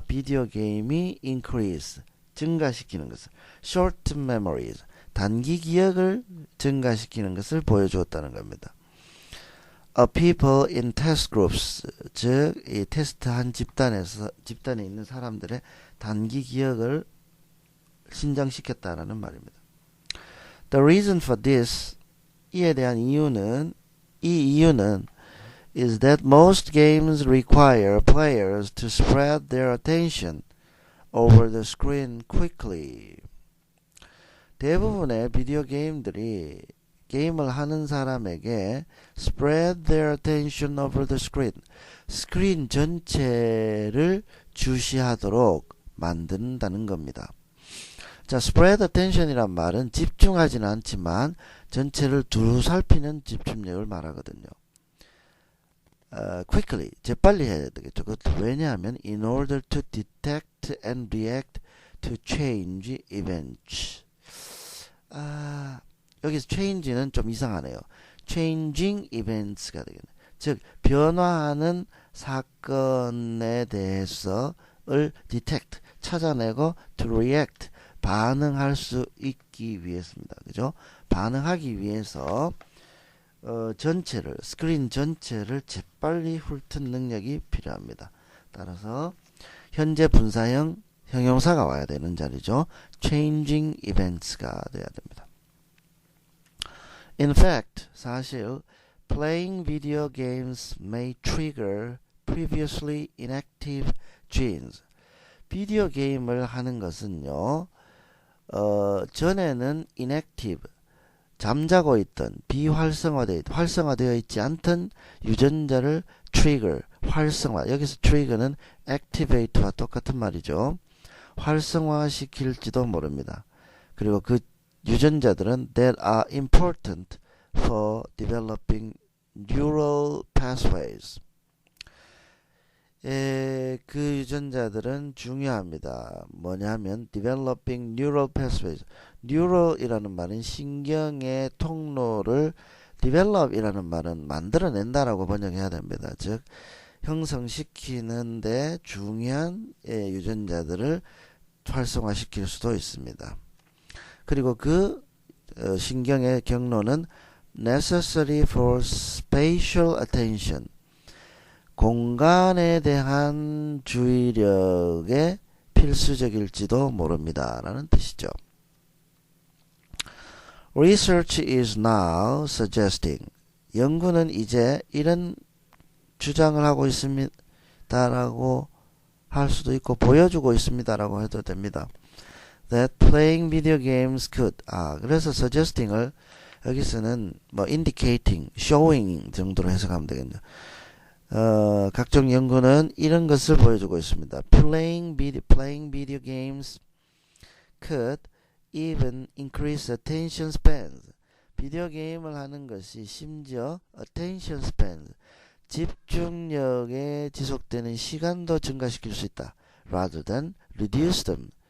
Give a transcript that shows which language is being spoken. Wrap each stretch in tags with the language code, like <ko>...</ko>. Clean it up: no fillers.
<ko>비디오 게임이 increase 증가시키는 것을 short-term memories 단기 기억을 증가시키는 것을 보여주었다는 겁니다.</ko> <en>People in test groups</en> <ko>즉 이 테스트한 집단에 있는 사람들의 단기 기억을 신장시켰다라는 말입니다.</ko> <en>The reason for this</en> <ko>이에 대한 이유는</ko> <en>is that most games require players to spread their attention over the screen quickly.</en> <ko>대부분의 비디오 게임들이 게임을 하는 사람에게</ko> <en>spread their attention over the screen,</en> <ko>스크린 전체를 주시하도록 만든다는 겁니다. 자, spread attention이란 말은 집중하지는 않지만 전체를 두루 살피는 집중력을 말하거든요. quickly, 재빨리 해야 되겠죠. 왜냐하면</ko> <en>in order to detect and react to change events.</en> <ko>여기서 change는 좀 이상하네요. changing events가 되겠네요. 즉 변화하는 사건에 대해서를 detect, 찾아내고 to react, 반응할 수 있기 위해서입니다. 그죠? 반응하기 위해서 전체를 스크린 전체를 재빨리 훑은 능력이 필요합니다. 따라서 현재 분사형 형용사가 와야 되는 자리죠. changing events가 돼야 됩니다.</ko> <en>In fact,</en> <ko>사실</ko> <en>playing video games may trigger previously inactive genes.</en> <ko>비디오 게임을 하는 것은요. 전에는 inactive, 잠자고 있던 활성화되어 있지 않던 유전자를 trigger, 활성화. 여기서 trigger는 activate와 똑같은 말이죠. 활성화시킬지도 모릅니다. 그리고 그 유전자들은</ko> <en>that are important for developing neural pathways.</en> <ko>그 유전자들은 중요합니다. 뭐냐면</ko> <en>developing neural pathways.</en> <ko>neural이라는 말은 신경의 통로를 develop이라는 말은 만들어낸다라고 번역해야 됩니다. 즉 형성시키는데 중요한 유전자들을 활성화시킬 수도 있습니다. 그리고 그 신경의 경로는</ko> <en>necessary for spatial attention.</en> <ko>공간에 대한 주의력에 필수적일지도 모릅니다. 라는 뜻이죠.</ko> <en>Research is now suggesting.</en> <ko>연구는 이제 이런 주장을 하고 있습니다라고 할 수도 있고 보여주고 있습니다라고 해도 됩니다.</ko> <en>That playing video games could.</en> <ko>그래서 suggesting을 여기서는 뭐 indicating, showing 정도로 해석하면 되겠네요. 각종 연구는 이런 것을 보여주고 있습니다.</ko> <en>Playing video games could even increase attention spans.</en> <ko>비디오 게임을 하는 것이 심지어 attention spans, 집중력에 지속되는 시간도 증가시킬 수 있다.</ko> <en>Rather than reduce them.</en>